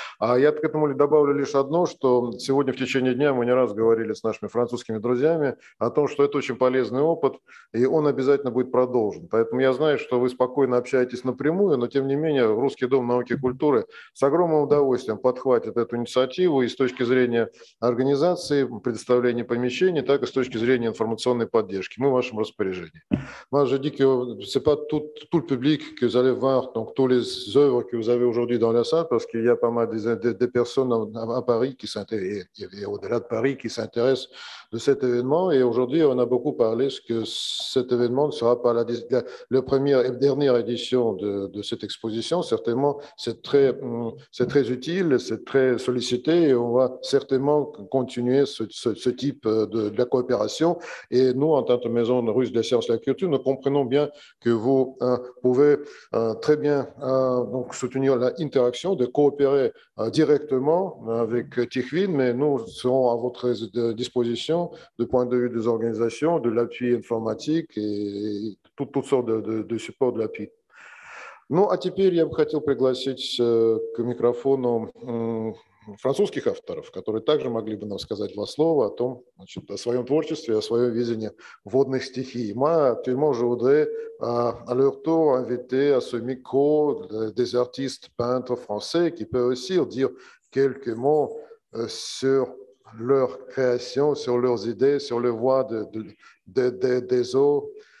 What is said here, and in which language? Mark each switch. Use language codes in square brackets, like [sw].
[ru] А я к этому добавлю лишь одно, что сегодня в течение дня мы не раз говорили с нашими французскими друзьями о том, что это очень полезный опыт, и он обязательно будет продолжен. Поэтому я знаю, что вы спокойно общаетесь напрямую, но тем не менее Русский дом науки и культуры с огромным удовольствием подхватит эту инициативу и с точки зрения организации, предоставления помещений, так и с точки зрения информационной поддержки. Мы в вашем распоряжении. [fr] Moi, je dis que ce n'est pas tout le public que vous allez voir, donc tous les œuvres que vous avez aujourd'hui dans la salle, parce qu'il y a pas mal de personnes à Paris qui s'intéressent, et au-delà de Paris, qui s'intéressent de cet événement. Et aujourd'hui, on a beaucoup parlé que cet événement ne sera pas la première et dernière édition de cette exposition. Certainement, c'est très utile, c'est très sollicité et on va certainement continuer ce type de la coopération. Et nous, en tant que Maison russe des sciences et de la culture, nous comprenons bien que vous pouvez très bien donc soutenir l'interaction, de coopérer directement avec Tikhvin, mais nous serons à votre disposition du point de vue des organisations, de l'appui informatique et toutes sortes de supports de l'appui. [ru] Ну, а теперь я бы хотел пригласить к микрофону французских авторов, которые также могли бы нам сказать 2 слова о том, значит, о своем творчестве, о своем видении водных стихий. [fr] Moi, actuellement, je voudrais à leur tour inviter à ce micro des artistes peintres français qui peuvent aussi dire quelques mots sur leur création, sur leurs idées, sur le voie des eaux.